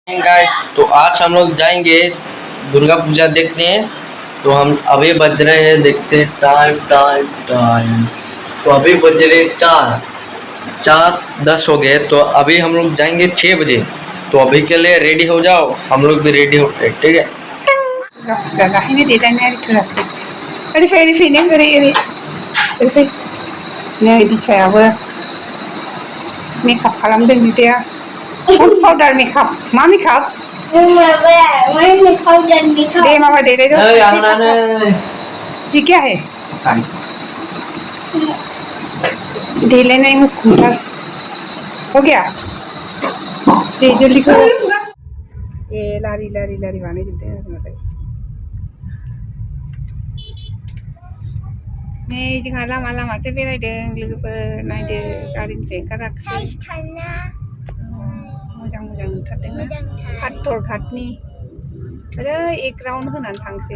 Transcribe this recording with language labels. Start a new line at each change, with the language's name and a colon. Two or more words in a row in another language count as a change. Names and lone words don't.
Hindi: गाइस, तो आज हम लोग जाएंगे दुर्गा पूजा देखने। तो हम अभी बज रहे हैं, देखते हैं टाइम टाइम टाइम। तो अभी बज रहे 4:10 हो गए। तो अभी हम लोग जाएंगे 6 बजे। तो अभी के लिए रेडी हो जाओ, हम लोग भी रेडी होते हैं, ठीक है।
Bodo: जाजाहैनो देलायनाय थुरासै ओरै फै नों ओरै फै नै दिसायाबो मेकआप खालामदों बिदाया पन्स पाउडार मेकआप मा मेकआप दे मामा दे दे
Hindi: ये क्या है
Bodo: देलायनाय मुखुमथार
Hindi: हो गया
Bodo: दे
Hindi: जल्दी करो
Bodo: ए लारि लारि लारि बानायजोबदों आरो मालाय नै जोंहा लामा लामासो बेरायदों लोगोफोर नायदो गारिनिफ्राय ओंखाराखिसै मोजां मोजां नुथारदोंना फात्तर घाटनि ओरै एक राउन्ड होनानै थांसै